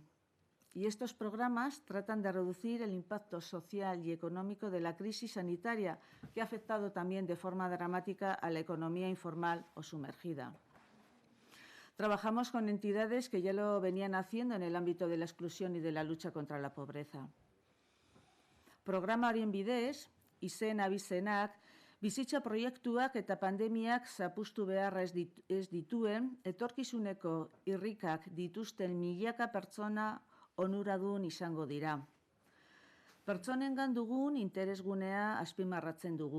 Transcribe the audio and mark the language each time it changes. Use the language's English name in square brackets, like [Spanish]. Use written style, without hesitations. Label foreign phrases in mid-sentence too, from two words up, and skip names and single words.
[Spanish] Y estos programas tratan de reducir el impacto social y económico de la crisis sanitaria, que ha afectado también de forma dramática a la economía informal o sumergida. Trabajamos con entidades que ya lo venían haciendo en el ámbito de la exclusión y de la lucha contra la pobreza. [Basque] Programa horien bidez, izen abizenak, bizitza proiektuak eta pandemiak zapustu beharra ez dituen, etorkizuneko irrikak dituzten milaka pertsona onuradun izango dira. Pertsonengan dugun interesgunea azpimarratzen dugu.